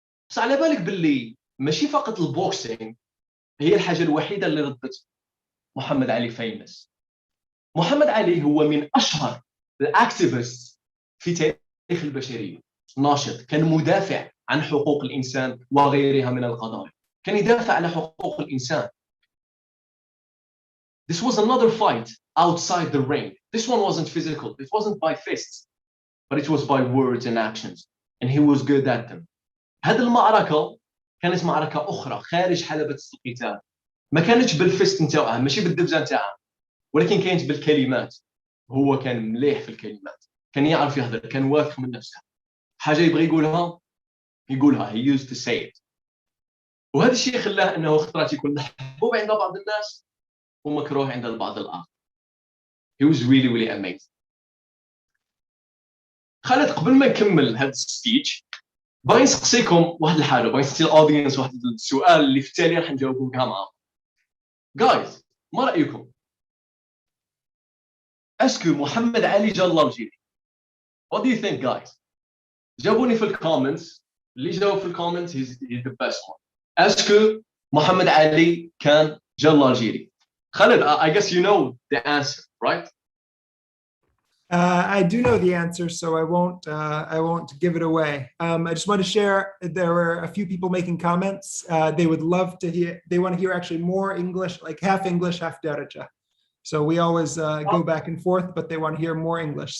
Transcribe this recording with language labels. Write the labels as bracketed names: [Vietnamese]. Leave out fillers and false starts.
[Arabic] بس على بالك باللي ماشي فقط البوكسينغ هي الحاجه الوحيده اللي ردت محمد علي فيمس. محمد علي هو من اشهر الاكتيفيست في تاريخ البشريه، ناشط، كان مدافع عن حقوق الانسان وغيرها من القضايا، كان يدافع على حقوق الانسان. [English] This was another fight outside the ring. This one wasn't physical. It wasn't by fists, but it was by words and actions. And he was good at them. [Arabic] هذه المعركة كانت معركة أخرى خارج حلبة القتال. ما كانتش بالفيست نتاعها، ماشي بالدبزة نتاعها، ولكن كانت بالكلمات. هو كان مليح في الكلمات، كان يعرف يهضر، كان واثق من نفسه. حاجة يبغي يقولها يقولها. [English] He used to say it. [Arabic] وهذا الشيء خلاه أنه خطرات يكون محبوب عند بعض الناس ومكروه عند البعض الآخر. [English] He was really really amazing. [Arabic] خالد، قبل ما نكمل هذا السبيتش باغي نسقسيكم واحد الحاجه، باغي نسقسي الاودينس واحد السؤال اللي في التالي راح نجاوبوه كاع معاهم. جايز، ما رايكم؟ اسكو محمد علي جا الجيري؟ What do you think guys؟ جاوبوني في الكومنتس. [English] اللي جاوب في الكومنتس he's the best one. اسكو محمد علي كان جا الجيري؟ خالد, I guess you know the answer, right? I do know the answer, so I won't give it away. I just want to share. There were a few people making comments. They would love to hear. They want to hear actually more English, like half English, half Daraja. So we always go back and forth, but they want to hear more English.